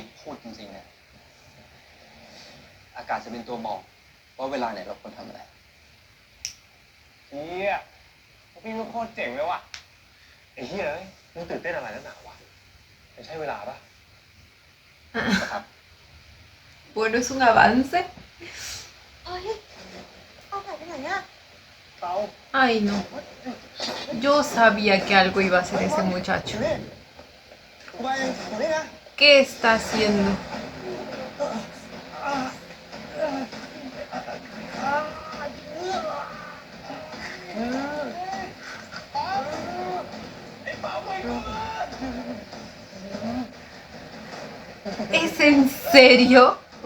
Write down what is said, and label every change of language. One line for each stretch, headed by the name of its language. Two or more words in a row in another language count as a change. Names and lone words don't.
Thai: มิดพูดจริงๆเนี่ยอากาศจะเป็นตัวบอกว่าเวลาไหนเราควรทำอะไรเฮียพี่ลูกโคตรเจ๋งเลยว่ะไอ้เฮียเอ้ยมึงตื่นเต้นอะไรนักหนาวะไม่ใช่เวลาปะครับ
Spanish: Bueno, es un avance.
Thai: เอ้ย เอาถ่ายไปไหนเนี่ย เขา
Spanish: Ay, no. Yo sabía que algo iba a hacer ese muchacho.
Thai: นี่กูไปเองอยู่นี่นะ
Spanish: ¿Qué está haciendo? ¿Es en serio?